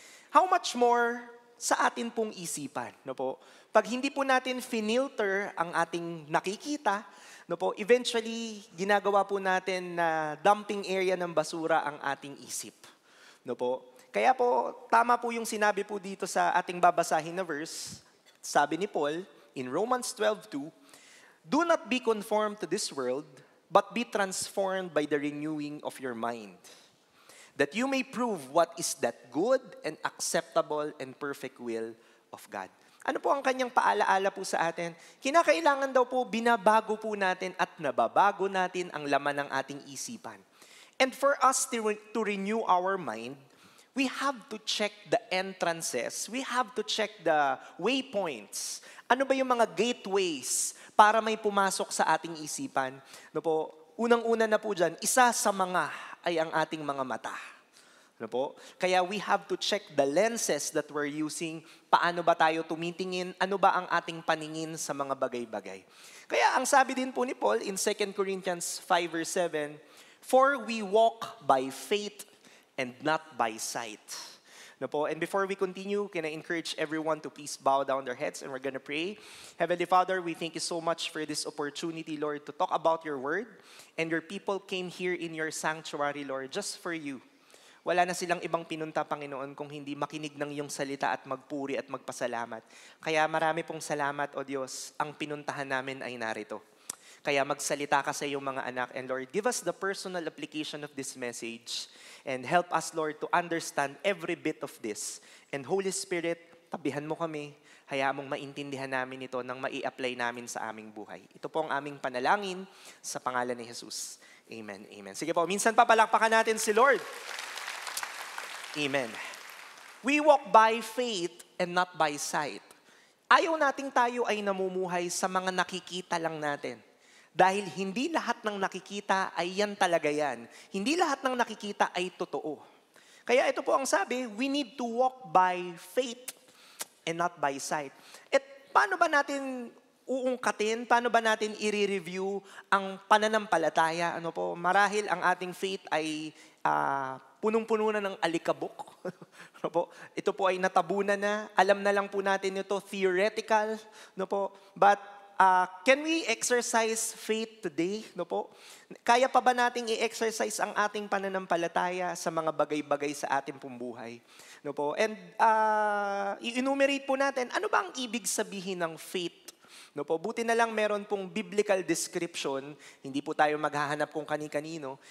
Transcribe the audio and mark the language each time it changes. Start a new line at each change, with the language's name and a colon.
English: How much more
Filipino: sa atin pong isipan, no po? Pag hindi po natin finilter ang ating nakikita, no po, eventually ginagawa po natin na dumping area ng basura ang ating isip, no po? Kaya po tama po yung sinabi po dito sa ating babasahin na verse. Sabi ni
English: Paul in Romans 12:2, "Do not be conformed to this world, but be transformed by the renewing of your mind, that you may prove what is that good and acceptable and perfect will of God."
Filipino: Ano po ang kanyang paalaala po sa atin? Kinakailangan daw po binabago po natin at nababago natin ang laman ng ating isipan.
English: And for us to renew our mind, we have to check the entrances. We have to check the waypoints.
Filipino: Ano ba yung mga gateways para may pumasok sa ating isipan? No po, unang-una na po dyan, isa sa mga ay ang ating mga mata. Ano po?
English: Kaya we have to check the lenses that we're using.
Filipino: Paano ba tayo tumitingin? Ano ba ang ating paningin sa mga bagay-bagay? Kaya ang sabi din po ni
English: Paul in 2 Corinthians 5 verse 7, "For we walk by faith and not by sight." No po? And before we continue, can I encourage everyone to please bow down their heads and we're gonna pray. Heavenly Father, we thank you so much for this opportunity, Lord, to talk about your word. And your people came here in your sanctuary, Lord, just for you.
Filipino: Wala na silang ibang pinunta, Panginoon, kung hindi makinig ng iyong salita at magpuri at magpasalamat. Kaya marami pong salamat, O Diyos, ang pinuntahan namin ay narito. Kaya magsalita ka sa iyong mga anak.
English: And Lord, give us the personal application of this message. And help us, Lord, to understand every bit of this.
Filipino: And Holy Spirit, tabihan mo kami. Hayaan mong maintindihan namin ito nang mai-apply namin sa aming buhay. Ito po ang aming panalangin sa pangalan ni Jesus. Amen, amen. Sige po, minsan pa palakpakan natin si Lord. Amen.
English: We walk by faith and not by sight.
Filipino: Ayaw nating tayo ay namumuhay sa mga nakikita lang natin. Dahil hindi lahat ng nakikita ay yan talaga yan. Hindi lahat ng nakikita ay totoo. Kaya ito po ang sabi,
English: we need to walk by faith and not by sight.
Filipino: At paano ba natin uungkatin? Paano ba natin i-review ang pananampalataya? Ano po, marahil ang ating faith ay punong-puno na ng alikabok. No po? Ito po ay natabunan na. Alam na lang po natin ito, theoretical. No po?
English: But can we exercise faith today?
Filipino: No po? Kaya pa ba nating i-exercise ang ating pananampalataya sa mga bagay-bagay sa ating pumbuhay? No po? And i-enumerate po natin, ano ba ang ibig sabihin ng faith? No po, buti na lang meron pong biblical description, hindi po tayo maghahanap kung kani-kanino.